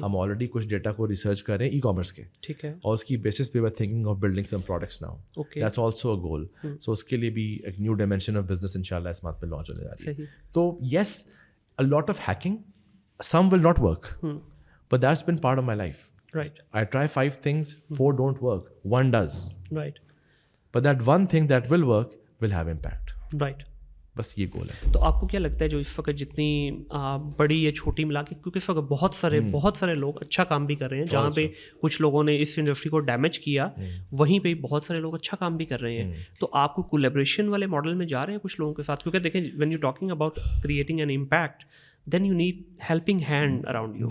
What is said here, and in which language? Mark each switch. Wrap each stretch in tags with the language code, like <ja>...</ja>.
<ur>ہم آلریڈی کچھ ڈیٹا کو ریسرچ کر رہے ہیں ای کامرس کے. ٹھیک ہے. اور اس کی بیسس پہ</ur> <en>Thinking of building some products now. That's also a goal.</en> <ur>سو اس کے لیے بھی ایک</ur> <en>new dimension of business</en> <ur>انشاءاللہ اس مانتھ پہ لانچ ہونے جا رہی ہے.</ur> <en>تو yes, a lot of hacking, some will not work, but that's been part of my life. Right. I try 5 things, 4 don't work, 1 does. Right. But that one thing that will work will have impact. Right.</en> <ur>بس یہ گول ہے. تو آپ کو کیا لگتا ہے جو اس وقت جتنی بڑی یا چھوٹی ملا کے, کیونکہ اس وقت بہت سارے لوگ اچھا کام بھی کر رہے ہیں, جہاں پہ کچھ لوگوں نے اس انڈسٹری کو ڈیمیج کیا, وہیں پہ بہت سارے لوگ اچھا کام بھی کر رہے ہیں. تو آپ کو کولیبریشن والے ماڈل میں جا رہے ہیں کچھ لوگوں کے ساتھ, کیونکہ دیکھیں</ur> <en>when you're talking about creating an impact, then you need helping hand around you.</en>